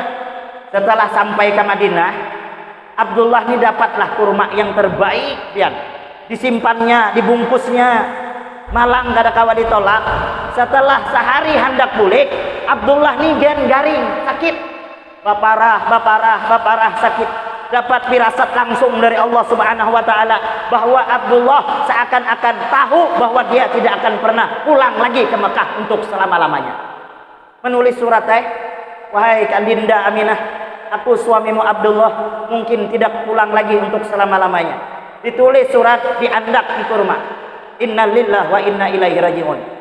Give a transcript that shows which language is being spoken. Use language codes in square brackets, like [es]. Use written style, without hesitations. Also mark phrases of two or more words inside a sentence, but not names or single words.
[id] Setelah sampai ke Madinah, Abdullah nih dapatlah kurma yang terbaik pian. [bjn] Disimpannya, dibungkusnya. Malang kada kawa ditolak. Setelah sehari hendak bulik Abdullah nih gen garing sakit baparah sakit [id] dapat firasat langsung dari Allah [ar] سبحانه وتعالى [id] bahwa Abdullah seakan-akan tahu bahwa dia tidak akan pernah pulang lagi ke Mekah untuk selama-lamanya. Menulis surat wahai Kandinda Aminah aku suamimu Abdullah mungkin tidak pulang lagi untuk selama-lamanya. [bjn] Ditulis surat diandak di kurma. [ar] إنا لله وإنا إليه راجعون.